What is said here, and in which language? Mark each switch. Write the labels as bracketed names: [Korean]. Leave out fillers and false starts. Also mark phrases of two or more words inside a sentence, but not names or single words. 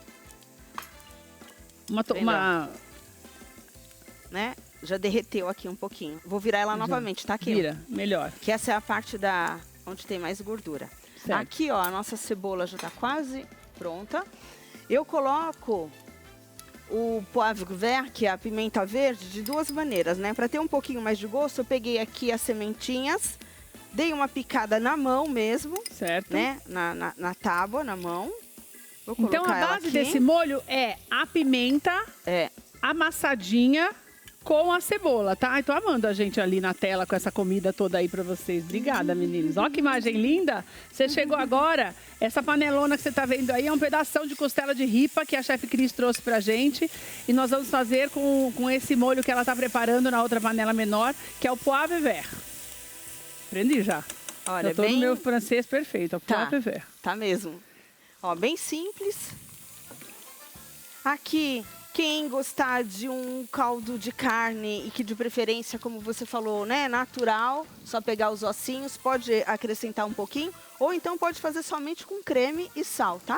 [Portuguese] Né? Já derreteu aqui um pouquinho. Vou virar ela novamente, tá aqui? Vira, melhor. Que essa é a parte onde tem mais gordura. Certo. Aqui, ó, a nossa cebola já tá quase pronta. Eu coloco o [French] poivre vert, [Portuguese] que é a pimenta verde, de duas maneiras, né? Para ter um pouquinho mais de gosto, eu peguei aqui as sementinhas, dei uma picada na mão mesmo. Certo. Né? Na tábua, na mão. Vou então a base desse molho é a pimenta amassadinha com a cebola, tá? Tô amando a gente ali na tela com essa comida toda aí pra vocês. Obrigada, meninos. Ó que imagem linda. Você chegou agora, essa panelona que você tá vendo aí é um pedação de costela de ripa que a chefe Cris trouxe pra gente. E nós vamos fazer com esse molho que ela tá preparando na outra panela menor, que é o [French] poivre vert. [Portuguese] Aprendi já. Olha, eu tô no meu francês perfeito, é o [French] poivre vert. [Portuguese] Tá mesmo. Ó, bem simples. Aqui, quem gostar de um caldo de carne e que de preferência, como você falou, né, natural, só pegar os ossinhos, pode acrescentar um pouquinho, ou então pode fazer somente com creme e sal, tá?